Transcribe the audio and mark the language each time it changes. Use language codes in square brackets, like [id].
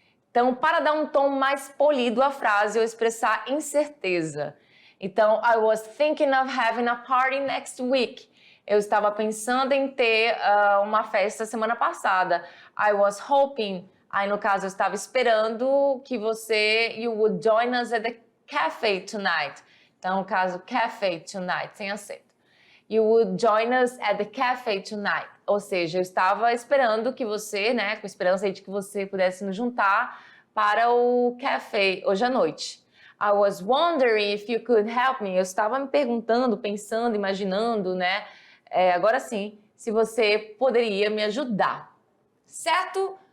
[pt] Então, para dar um tom mais polido à frase ou expressar incerteza. [en] Então, I was thinking of having a party next week. [pt] Eu estava pensando em ter uma festa semana passada. [en] I was hoping, [pt] aí no caso eu estava esperando que [en] you would join us at the cafe tonight. [pt] Então, no caso, [en] cafe tonight, [pt] sem acento. [en] You would join us at the cafe tonight. [pt] Ou seja, eu estava esperando que você, né, com esperança de que você pudesse nos juntar para o café hoje à noite. [en] I was wondering if you could help me. [pt] Eu estava me perguntando, pensando, imaginando, né? Agora sim, se você poderia me ajudar. Certo?